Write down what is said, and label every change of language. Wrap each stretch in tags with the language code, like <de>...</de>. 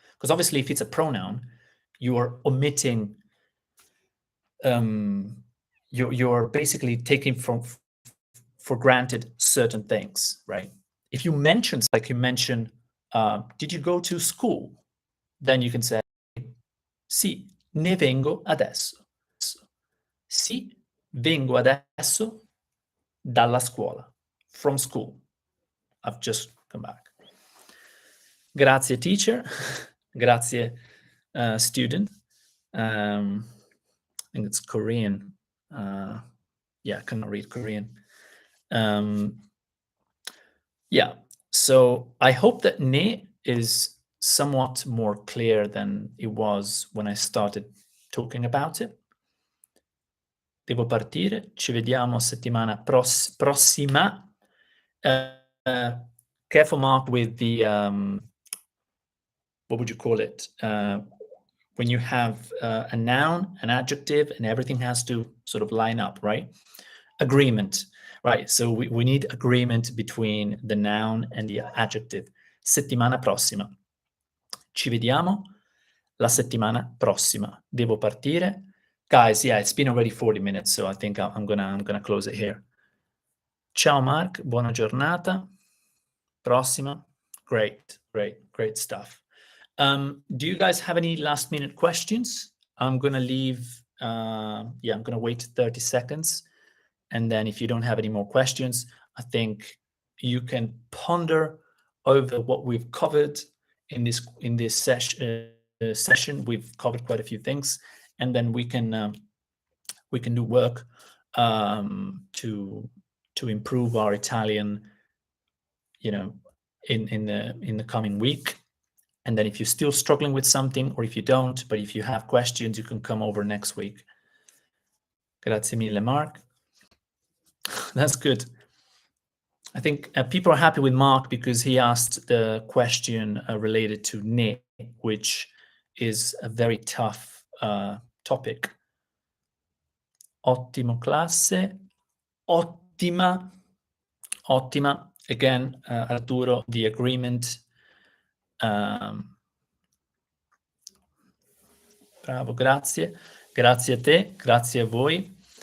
<en>Because obviously, if it's a pronoun, you are omitting, you're basically taking for granted certain things, right? If you mention, like you mention, did you go to school? Then you can say,</en> <it>sì, ne vengo adesso. Sì, vengo adesso dalla scuola,</it> <en>from school. I've just come back.</en> <it>Grazie,</it> <en>teacher.</en> <it>Grazie,</it> <en>student. I think it's Korean. Yeah, I cannot read Korean. Yeah, so I hope that ne is somewhat more clear than it was when I started talking about it.</en> <it>Devo partire, ci vediamo settimana prossima.</it> <en>Careful, Mark, with the, what would you call it? When you have a noun, an adjective, and everything has to sort of line up, right? Agreement, right? So we need agreement between the noun and the adjective.</en> <it>Settimana prossima. Ci vediamo la settimana prossima. Devo partire.</it> <en>Guys, yeah, it's been already 40 minutes, so I think I'm gonna close it here.</en> <it>Ciao Mark, buona giornata. Prossima.</it> <en>Great stuff. Do you guys have any last minute questions? I'm gonna leave, I'm gonna wait 30 seconds. And then if you don't have any more questions, I think you can ponder over what we've covered in this session. We've covered quite a few things, and then we can do work to improve our Italian, in the coming week. And then if you're still struggling with something, or if you don't, but if you have questions, you can come over next week.</en> <it>Grazie mille,</it> <en>Mark. That's good. I think people are happy with Mark because he asked the question related to ne, which is a very tough topic.</en> <it>ottimo classe, ottima, ottima.</it> <en>Again, Arturo, the agreement.</en> <it>Bravo, grazie. Grazie a te, grazie a voi.</it>